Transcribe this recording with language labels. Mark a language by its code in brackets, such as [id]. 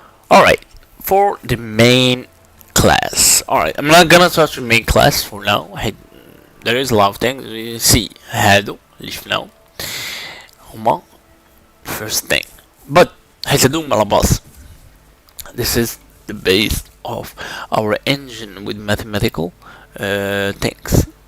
[en] Alright, for the main class. Alright, I'm not gonna touch the main class for now. There is a lot of things we see. [ar] هادو اللي شفناهم هما [en] first thing, but [ar] هادو على باص. [en] This is the base of our engine with mathematical things.